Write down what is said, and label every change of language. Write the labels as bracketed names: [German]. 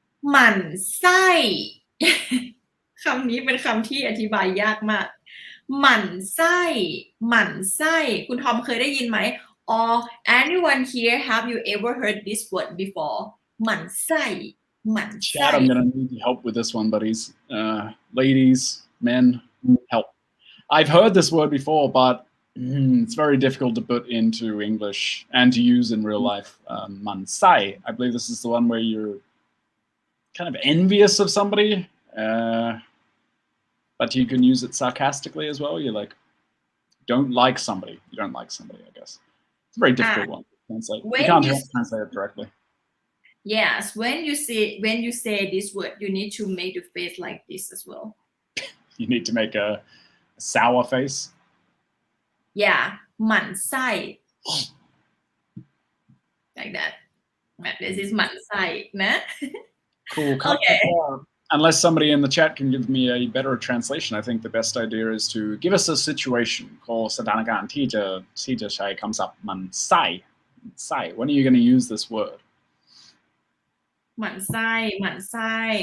[Thai] หมั่นไส้คำนี้เป็นคำที่อธิบายยากมากหมั่นไส้คุณทอมเคยได้ยินไหม [English] or anyone here have you ever heard this word before [Thai] หมั่นไส้ [English] Chad, I'm gonna need help with this one buddies ladies men help I've heard this word before but it's very difficult to put into English and to use in real life Mansai I believe this is the one where you're kind of envious of somebody but you can use it sarcastically as well you like don't like somebody you don't like somebody I guess it's a very difficult one to translate you can't translate it directly yes when you say this word you need to make the face like this as well you need to make a sour face yeah หมั่นไส้ like that this is หมั่นไส้นะ cool okay unless somebody in the chat can give me a better translation I think the best idea is to give us a situation [Thai] ขอสถานการณ์ที่จะใช้คำศัพท์หมั่นไส้ [English] when are you going to use this word [Thai] หมั่นไส้